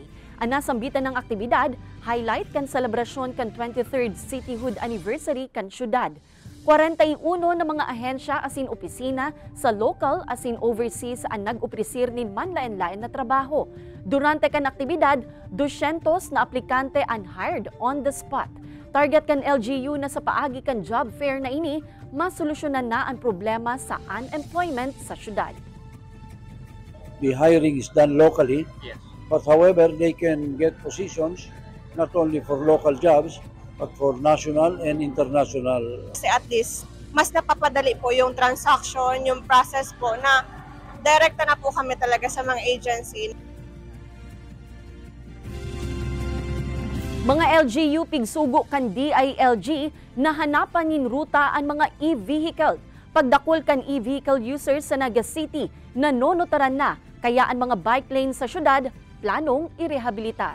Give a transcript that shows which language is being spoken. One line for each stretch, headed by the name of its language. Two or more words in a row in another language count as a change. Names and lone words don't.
Bikol: Ang nasambitan ng aktibidad, highlight kan selebrasyon kan 23rd Cityhood Anniversary kan syudad. 41 na mga ahensya asin opisina sa local asin overseas ang nag-opresir nin manlaen-laen na trabaho. Durante kan aktibidad, 200 na aplikante unhired
English: on the spot.
Bikol: Target kan LGU na sa paagi kan
English: job fair
Bikol: na ini, masolusyonan na ang problema sa unemployment sa syudad.
English: The hiring is done locally, but however, they can get positions not only for local jobs, but for national and international.
Filipino: Kasi at least, mas napapadali po yung transaction, yung process po na direkta na po kami talaga sa mga agency.
Bikol: Mga LGU pigsugo kan DILG na hanapan nin ruta ang mga e-vehicle. Pagdakol kan e-vehicle users sa Naga City na nonotaran na, kaya ang mga bike lane sa syudad planong irehabilitar.